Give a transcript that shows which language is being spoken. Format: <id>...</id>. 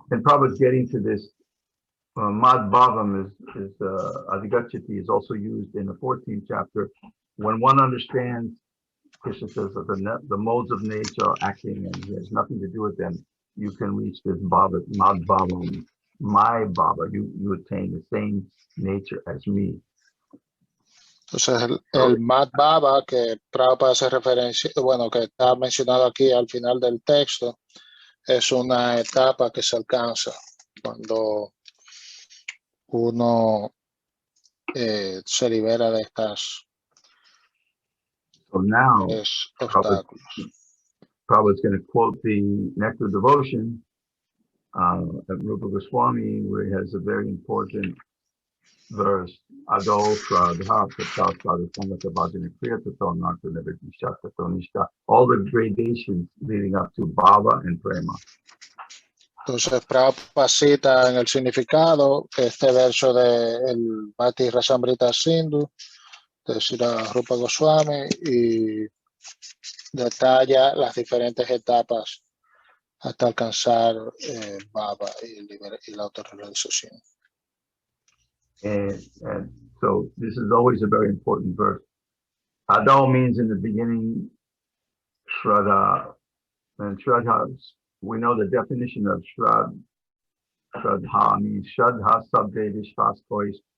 <en>And Prabhupada's getting to this. Mad Bhavam is Adhigachati is also used in the 14th chapter. When one understands, Krishna says that the modes of nature are acting and there's nothing to do with them, you can reach this Bhava, Mad Bhavam, my Bhava. You attain the same nature as me.</en> <es>Entonces el Mad Bhava que Prabhupada hace referencia, bueno, que está mencionado aquí al final del texto, es una etapa que se alcanza cuando uno se libera de estas</es> <en>So now</en> <es>obstáculos.</es> <en>Prabhupada's going to quote the Nectar Devotion at Rupa Goswami, where he has a very important verse.</en> <sa>Ado Shraddha Tata Sadhasangata Bhajana Kriya Tato Nakta Nivadisha Tato Nishta.</sa> <en>All the gradations leading up to Bhava and Prema.</en> <es>Entonces Prabhupada cita en el significado este verso del Bhakti Rasamrita Sindhu de Srila Rupa Goswami y detalla las diferentes etapas hasta alcanzar Bhava y la autorrealización.</es> <en>And so this is always a very important verse. Ado means in the beginning, Shraddha. And Shraddha, we know the definition of Shraddha means</en> <bn>Shraddha Sabde Vishwas Kois.</bn>